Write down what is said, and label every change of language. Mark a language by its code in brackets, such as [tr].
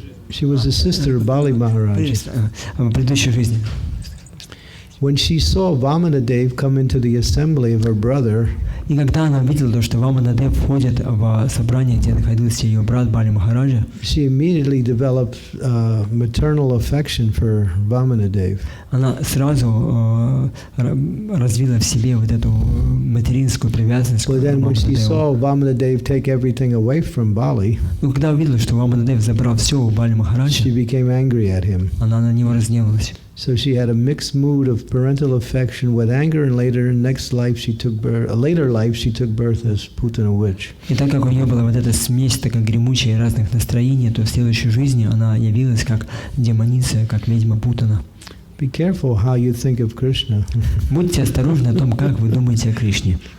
[en] She was the sister of Bali Maharaj. [ru] В предыдущей жизни. [en] When she saw Vamanadev come into the assembly of her brother, [ru] И когда она увидела, что Ваманадев входит в собрание, где находился ее брат Бали Махараджа, [en] she immediately developed maternal affection for Vamanadev. [ru] она сразу развила в себе вот эту материнскую привязанность к [en] But then when she [ru] Ваманадеву. [en] saw Vamanadev take everything away from Bali, [ru] Но когда увидела, что Ваманадев забрал все у Бали Махараджа, [en] she became angry at him. [ru] она на него разгневалась. [en] So she had a mixed mood of parental affection with anger, and later she took birth as Putana witch. [ru] И так как у нее была вот эта смесь такая гремучая разных настроений, то в следующей жизни она явилась как демоница, как ведьма Путана. [en] Be careful how you think of Krishna. [ru] Будьте осторожны о том, как вы думаете о Кришне.